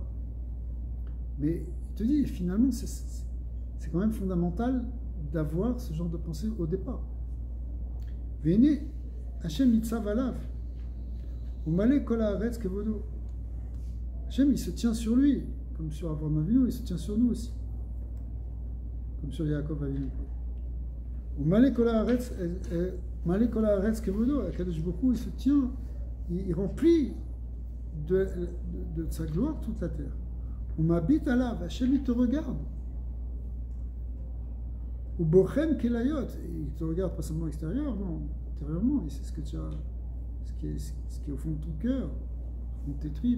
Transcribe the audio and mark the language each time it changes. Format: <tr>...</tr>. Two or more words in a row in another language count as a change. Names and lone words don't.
<fr>Mais il te dit, finalement, c'est quand même fondamental d'avoir ce genre de pensée au départ. Venez,</fr> <he>השם נצב עליו. ומלא כל הארץ כבודו.</he> <fr>Hachem, il se tient sur lui, comme sur Avraham Avinu, il se tient sur nous aussi. Comme sur Yaakov Avinu.</fr> <he>ומלא כל הארץ כבודו. הקדוש ברוך הוא,</he> <fr>il se tient, il remplit de sa gloire toute la terre.</fr> <he>ומביט עליו.</he> <fr>Hachem, il te regarde.</fr> <he>ובוחן כליות,</he> <fr>il te regarde pas seulement extérieurement, intérieurement, il sait ce que tu as, ce qui est au fond de ton cœur, au fond de tes tripes.</fr>